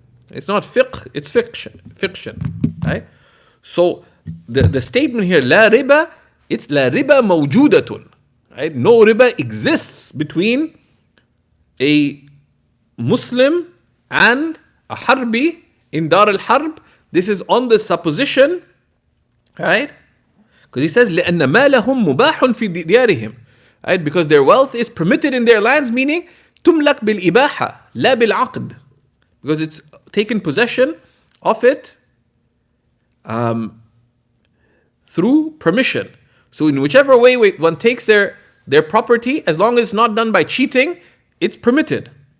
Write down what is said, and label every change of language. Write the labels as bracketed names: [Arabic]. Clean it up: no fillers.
[English] It's not fiqh, it's fiction. Right? So the statement here, la riba, it's [Arabic] la riba mawjudatun. [English] Right? No riba exists between a Muslim and a harbi in Dar al-Harb. This is on the supposition, right? Because he says, [Arabic] لأن مالهم مباح في ديارهم. [English] Right? Because their wealth is permitted in their lands, meaning [Arabic] تملك بالإباحة لا بالعقد. [English] Because it's taken possession of it through permission. So in whichever way one takes their property, as long as it's not done by cheating, it's permitted.